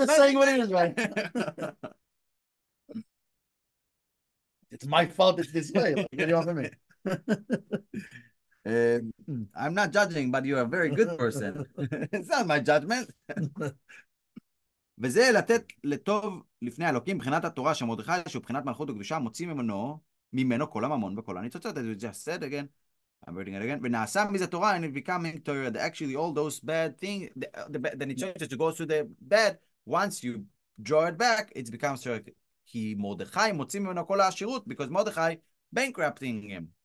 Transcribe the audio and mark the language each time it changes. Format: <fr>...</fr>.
<en>I'm just saying what it is, right? It's my fault it's this way. Like, get it off of me. I'm not judging, but you're a very good person. It's not my judgment.</en> <he>וזה לתת לטוב לפני אלוקים, מבחינת התורה שמרדכי, שהוא מבחינת מלכות הקדושה, מוציא ממנו כל הממון וכל הניצוצות.</he> <en>As we just said again, I'm reading it again.</en> <he>ונעשה מזה תורה,</he> <en>and it becoming Torah. Actually, all those bad things, the nitzotz to go to the bad, once you draw it back, it becomes Torah.</en> <he>כי מרדכי מוציא ממנו כל העשירות,</he> <en>because מרדכי bankrupting him.</en>